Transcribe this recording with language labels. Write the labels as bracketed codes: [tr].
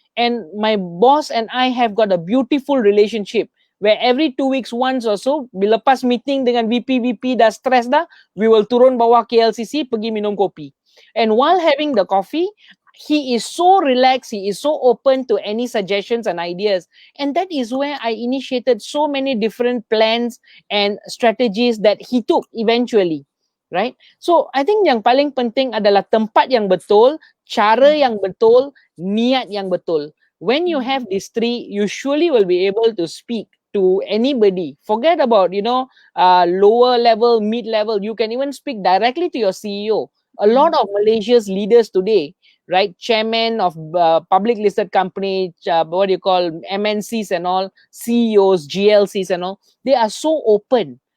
[en] And my boss and I have got a beautiful relationship where every 2 weeks once or so, [ms] bila lepas meeting dengan VP dah stress dah, [en] we will [ms] turun bawah KLCC pergi minum kopi. [en] And while having the coffee, he is so relaxed, he is so open to any suggestions and ideas. And that is where I initiated so many different plans and strategies that he took eventually. Right? So I think [ms] yang paling penting adalah tempat yang betul, cara yang betul, niat yang betul. [en] When you have these three, you surely will be able to speak to anybody. Forget about, lower level, mid level. You can even speak directly to your CEO. A lot of Malaysia's leaders today, right, chairman of public listed company, what do you call, MNCs and all, CEOs, GLCs and all, they are so open.